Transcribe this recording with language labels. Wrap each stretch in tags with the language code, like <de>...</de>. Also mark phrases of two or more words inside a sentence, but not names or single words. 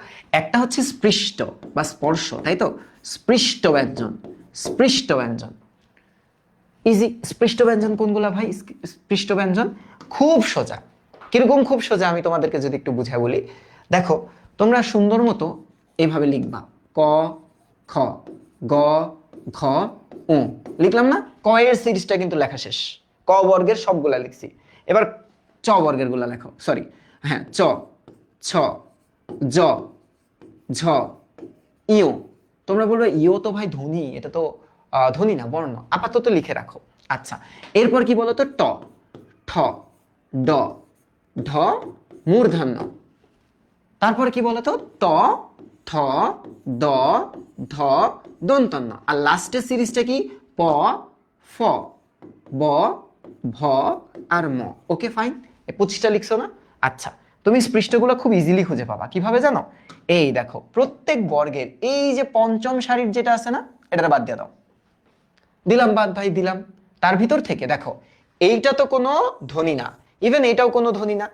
<bn>একটা হচ্ছে স্পৃষ্ট বা স্পর্শ, তাই তো? স্পৃষ্ট ব্যঞ্জন, স্পৃষ্ট ব্যঞ্জন ইজি। স্পৃষ্ট ব্যঞ্জন কোনগুলা ভাই? স্পৃষ্ট ব্যঞ্জন খুব সোজা। কিরকম খুব সোজা? আমি তোমাদেরকে যদি একটু বুঝাই বলি, দেখো তোমরা সুন্দর মতো এইভাবে লিখবা, ক খ গ ঘ উ। লিখলাম না? ক এর সিরিজটা কিন্তু লেখা শেষ, ক বর্গের সবগুলা লিখছি। এবার চ বর্গের গুলা লেখো, সরি, হ্যাঁ, চ ছ জ ঝ ইউ। তোমরা বলবে ইও তো ভাই ধ্বনি, এটা তো ধ্বনি না, বর্ণ। আপাতত লিখে রাখো। আচ্ছা, এরপর কি বলতো? ট, ঠ, ড, ঢ মূর্ধন্য। তারপর কি বলতো? ত, থ, দ, ধ দন্তন্য। আর লাস্টের সিরিজটা কি? প, ফ, ব, ভ আর ম।</bn> <en>okay fine,</en> <bn>এই 25টা লিখছো না? আচ্ছা, তুমি স্পৃষ্টগুলো খুব ইজিলি খুঁজে পাবা। কিভাবে জানো? এই দেখো, প্রত্যেক বর্গের এই যে পঞ্চম সারির যেটা আছে না, এটা বাদ দিয়ে দাও। দিলাম বাদ ভাই, দিলাম। তার ভিতর থেকে দেখো, এইটা তো কোনো ধ্বনি না, ইভেন এটাও কোনো ধ্বনি না।</bn>